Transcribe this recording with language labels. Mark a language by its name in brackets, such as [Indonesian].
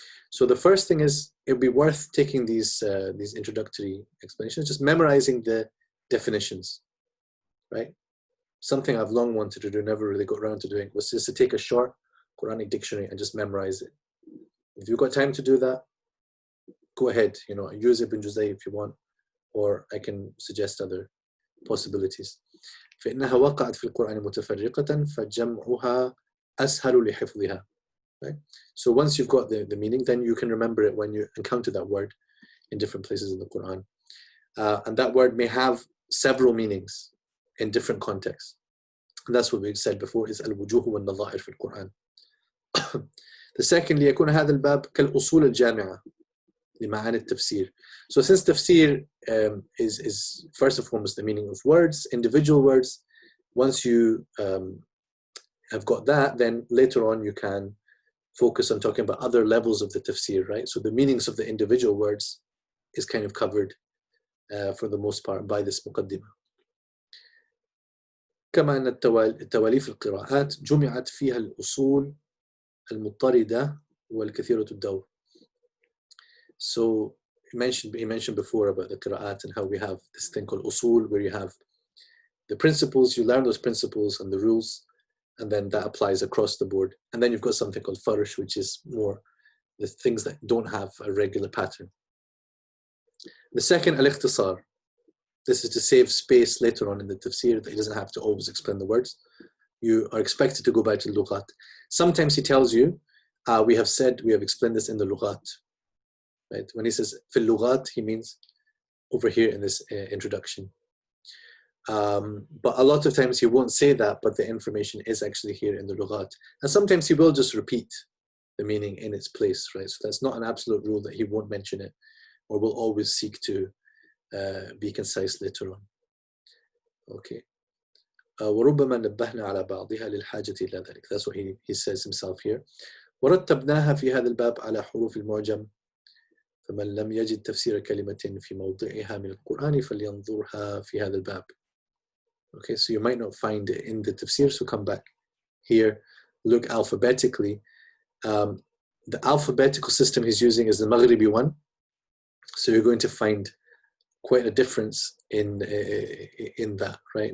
[English] So the first thing is, it would be worth taking these introductory explanations, just memorizing the definitions, right? Something I've long wanted to do, never really got around to doing, was just to take a short Quranic dictionary and just memorize it. If you've got time to do that, go ahead, use Ibn Juzayy if you want, or I can suggest other possibilities. [Arabic] فإنها وقعت في القرآن متفرقة فجمعها أسهل لحفظها. [English] Right? So once you've got the meaning, then you can remember it when you encounter that word in different places in the Quran. And that word may have several meanings in different contexts. And that's what we said before, is al-wujuh wal-nadha'ir fi al-Quran. The second, [Arabic] ليكون هذا الباب كالأصول الجامعة لمعاني التفسير. [English] So since tafsir is first and foremost the meaning of words, individual words, once you have got that, then later on you can focus on talking about other levels of the tafsir, right? So the meanings of the individual words is kind of covered for the most part by this muqaddimah. [Arabic] كما أن التواليف القراءات جمعت فيها الأصول المضطردة والكثيرة الدور. [English] So he mentioned before about the qira'at and how we have this thing called usul, where you have the principles, you learn those principles and the rules, and then that applies across the board. And then you've got something called farsh, which is more the things that don't have a regular pattern. The second, al-ikhtisar. This is to save space later on in the tafsir, that he doesn't have to always explain the words. You are expected to go back to the lughat. Sometimes he tells you, we have explained this in the lughat. Right? When he says fil lughat, he means over here in this introduction. But a lot of times he won't say that, but the information is actually here in the lughat. And sometimes he will just repeat the meaning in its place, right? So that's not an absolute rule that he won't mention it, or will always seek to be concise later on. Okay. [Arabic] وربما نبهنا على بعضها للحاجة إلى ذلك. [English] That's what he says himself here. [Arabic] ورتبناها في هذا الباب على حروف المعجم. فمن لم يجد تفسير كلمة في موضعها من القرآن فلينظرها في هذا الباب. [English] Okay, so you might not find it in the tafsir, so come back here, look alphabetically. The alphabetical system he's using is the Maghribi one, so you're going to find quite a difference in that, right?